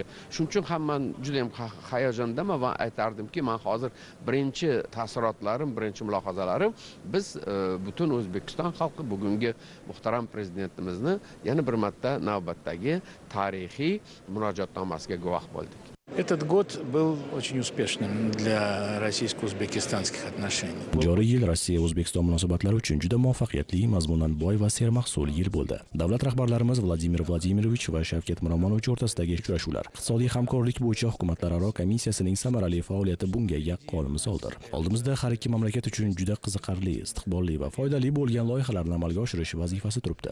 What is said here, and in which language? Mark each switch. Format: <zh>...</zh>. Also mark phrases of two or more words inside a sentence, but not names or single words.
<uz>Shuning uchun ham men juda ham hayajondaman va aytardimki, men hozir birinchi taassurotlarim, birinchi mulohazalarim, biz butun O'zbekiston xalqi bugungi muhtaram prezidentimizni yana bir marta navbatdagi tarixiy murojaatnomasiga guvoh bo'ldik.</uz> <ru>Этот год был очень успешным для российско-узбекистанских отношений.</ru> <uz>Joriy yil Rossiya-O'zbekiston munosabatlari uchun juda muvaffaqiyatli, mazmunan boy va sermahsul yil bo'ldi. Davlat rahbarlarimiz Vladimir Vladimirovich va Shavkat Miromonovich o'rtasidagi uchrashuvlar, iqtisodiy hamkorlik bo'yicha hukumatlararo komissiyasining samarali faoliyati bunga yaqqol misoldir. Oldimizda har ikki mamlakat uchun juda qiziqarli, istiqbolli va foydali bo'lgan loyihalarni amalga oshirish vazifasi turibdi.</uz>